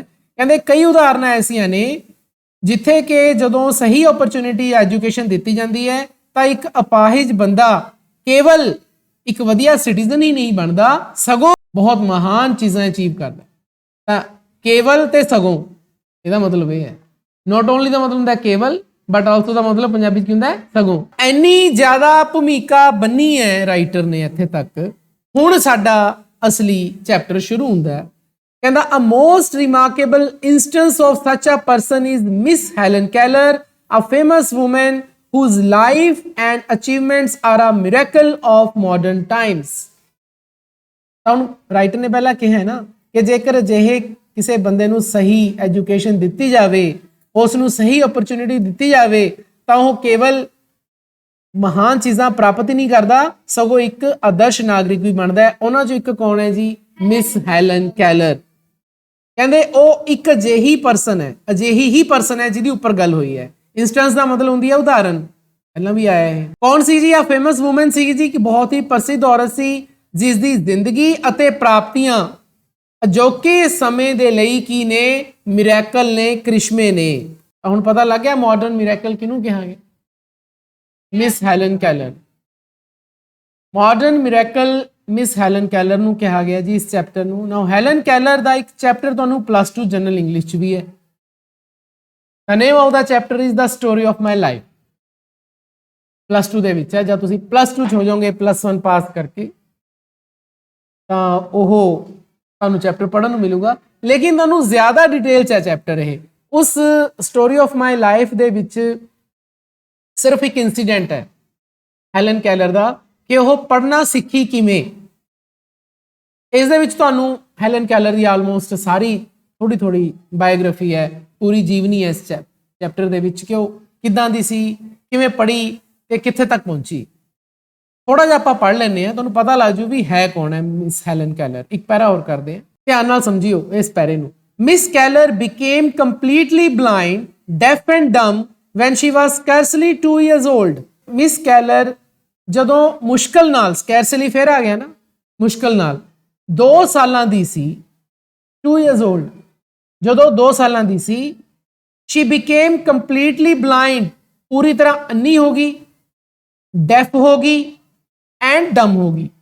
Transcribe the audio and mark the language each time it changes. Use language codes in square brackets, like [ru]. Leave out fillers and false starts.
[pa] ਕਹਿੰਦੇ ਕਈ ਉਦਾਹਰਨਾਂ ਐਸੀਆਂ ਨੇ ਜਿੱਥੇ ਕਿ ਜਦੋਂ ਸਹੀ ਓਪਰਚੁਨਿਟੀ ਐਜੂਕੇਸ਼ਨ ਦਿੱਤੀ ਜਾਂਦੀ ਹੈ ਤਾਂ ਇੱਕ ਅਪਾਹਿਜ ਬੰਦਾ ਕੇਵਲ ਇੱਕ ਵਧੀਆ ਸਿਟੀਜ਼ਨ ਹੀ ਨਹੀਂ ਬਣਦਾ, ਸਗੋਂ ਬਹੁਤ ਮਹਾਨ ਚੀਜ਼ਾਂ ਅਚੀਵ ਕਰਦਾ। ਤਾਂ ਕੇਵਲ ਤੇ ਸਗੋਂ, ਇਹਦਾ ਮਤਲਬ ਇਹ ਹੈ। ਨੋਟ ਓਨਲੀ ਦਾ ਮਤਲਬ ਹੁੰਦਾ ਕੇਵਲ, ਬਟ ਆਲਸੋ ਦਾ ਮਤਲਬ ਪੰਜਾਬੀ ਚ ਕੀ ਹੁੰਦਾ ਹੈ? ਸਗੋਂ। ਇੰਨੀ ਜ਼ਿਆਦਾ ਭੂਮਿਕਾ ਬੰਨੀ ਹੈ ਰਾਈਟਰ ਨੇ ਇੱਥੇ ਤੱਕ। ਹੁਣ ਸਾਡਾ ਅਸਲੀ ਚੈਪਟਰ ਸ਼ੁਰੂ ਹੁੰਦਾ ਹੈ। [en] ਕਹਿੰਦਾ a most remarkable instance of such a person is Miss Helen Keller, a famous woman whose life and achievements are a miracle of modern times। [pa] ਤੁਹਾਨੂੰ ਰਾਈਟਰ ਨੇ ਪਹਿਲਾਂ ਕਿਹਾ ਹੈ ਨਾ ਕਿ ਜੇਕਰ ਅਜਿਹੇ ਕਿਸੇ ਬੰਦੇ ਨੂੰ ਸਹੀ ਐਜੂਕੇਸ਼ਨ ਦਿੱਤੀ ਜਾਵੇ, ਉਸ ਨੂੰ ਸਹੀ ਓਪਰਚੁਨਿਟੀ ਦਿੱਤੀ ਜਾਵੇ, ਤਾਂ ਉਹ ਕੇਵਲ ਮਹਾਨ ਚੀਜ਼ਾਂ ਪ੍ਰਾਪਤ ਹੀ ਨਹੀਂ ਕਰਦਾ, ਸਗੋਂ ਇੱਕ ਆਦਰਸ਼ ਨਾਗਰਿਕ ਵੀ ਬਣਦਾ ਹੈ। ਉਹਨਾਂ ਚੋਂ ਇੱਕ ਕੌਣ ਹੈ ਜੀ? Miss Helen Keller. ਕਹਿੰਦੇ ਉਹ ਇੱਕ ਅਜਿਹੀ ਪਰਸਨ ਹੈ, ਅਜਿਹੀ ਹੀ ਪਰਸਨ ਹੈ ਜਿਹਦੀ ਉੱਪਰ ਗੱਲ ਹੋਈ ਹੈ। ਇੰਸਟੈਂਸ ਦਾ ਮਤਲਬ ਹੁੰਦੀ ਹੈ ਉਦਾਹਰਨ, ਪਹਿਲਾਂ ਵੀ ਆਇਆ ਹੈ। ਕੌਣ ਸੀ ਜੀ? [en] a famous woman [pa] ਸੀ ਜੀ, ਕਿ ਬਹੁਤ ਹੀ ਪ੍ਰਸਿੱਧ ਔਰਤ ਸੀ ਜਿਸ ਦੀ ਜ਼ਿੰਦਗੀ ਅਤੇ ਪ੍ਰਾਪਤੀਆਂ ਅਜੋਕੇ ਸਮੇਂ ਦੇ ਲਈ ਕੀ ਨੇ? ਮਿਰੈਕਲ ਨੇ, ਕ੍ਰਿਸ਼ਮੇ ਨੇ। ਹੁਣ ਪਤਾ ਲੱਗ ਗਿਆ ਮਾਡਰਨ ਮਿਰੈਕਲ ਕਿਹਨੂੰ ਕਿਹਾਂਗੇ? Miss Helen Keller. Modern miracle miss Helen Keller ਨੂੰ ਕਿਹਾ ਗਿਆ ਜੀ ਇਸ ਚੈਪਟਰ ਨੂੰ। ਨਾਓ ਹੈਲਨ ਕੈਲਰ ਦਾ ਇੱਕ ਚੈਪਟਰ ਤੁਹਾਨੂੰ +2 ਜਨਰਲ ਇੰਗਲਿਸ਼ ਚ ਵੀ ਹੈ। [en] The name of the chapter is the story of my life। [pa] +2 ਦੇ ਵਿੱਚ ਹੈ। ਜਦ ਤੁਸੀਂ +2 ਚ ਹੋ ਜਾਓਗੇ +1 ਪਾਸ ਕਰਕੇ, ਤਾਂ ਉਹ ਤੁਹਾਨੂੰ ਚੈਪਟਰ ਪੜ੍ਹਨ ਨੂੰ ਮਿਲੂਗਾ, ਲੇਕਿਨ ਤੁਹਾਨੂੰ ਜ਼ਿਆਦਾ ਡਿਟੇਲ ਚ ਹੈ ਚੈਪਟਰ ਇਹ। ਉਸ ਸਟੋਰੀ ਆਫ ਮਾਈ ਲਾਈਫ ਦੇ ਵਿੱਚ ਸਿਰਫ ਇੱਕ ਇਨਸੀਡੈਂਟ ਹੈ ਹੈਲਨ ਕੈਲਰ ਦਾ, ਕਿ ਉਹ ਪੜ੍ਹਨਾ ਸਿੱਖੀ ਕਿਵੇਂ। ਇਸ ਦੇ ਵਿੱਚ ਤੁਹਾਨੂੰ ਹੈਲਨ ਕੈਲਰ ਦੀ ਆਲਮੋਸਟ ਸਾਰੀ ਥੋੜੀ ਬਾਇਓਗ੍ਰਾਫੀ ਹੈ, ਪੂਰੀ ਜੀਵਨੀ ਹੈ ਇਸ ਚੈਪਟਰ ਦੇ ਵਿੱਚ, ਕਿ ਉਹ ਕਿੱਦਾਂ ਦੀ ਸੀ, ਕਿਵੇਂ ਪੜ੍ਹੀ ਤੇ ਕਿੱਥੇ ਤੱਕ ਪਹੁੰਚੀ। ਥੋੜਾ ਜਿਹਾ ਆਪਾਂ ਪੜ੍ਹ ਲੈਂਦੇ ਹਾਂ, ਤੁਹਾਨੂੰ ਪਤਾ ਲੱਗ ਜੂ ਵੀ ਹੈ ਕੌਣ ਹੈ ਮਿਸ ਹੈਲਨ ਕੈਲਰ। ਇੱਕ ਪੈਰਾ ਹੋਰ ਕਰਦੇ ਹਾਂ, ਧਿਆਨ ਨਾਲ ਸਮਝਿਓ ਇਸ ਪੈਰੇ ਨੂੰ। [en] Miss Keller became completely blind, deaf and dumb when she was scarcely 2 years old। [pa] Miss Kaler ਜਦੋਂ ਮੁਸ਼ਕਲ ਨਾਲ, ਸਕੈਰਸਲੀ ਫੇਰ ਆ ਗਿਆ ਨਾ, ਮੁਸ਼ਕਲ ਨਾਲ 2 ਸਾਲਾਂ ਦੀ ਸੀ, [en] 2 years old, [pa] ਜਦੋਂ 2 ਸਾਲਾਂ ਦੀ ਸੀ, [en] she became completely blind, [pa] ਪੂਰੀ ਤਰ੍ਹਾਂ ਅੰਨੀ ਹੋ ਗਈ, ਡੈਫ ਹੋ ਗਈ ਐਂਡ ਡਮ ਹੋ ਗਈ।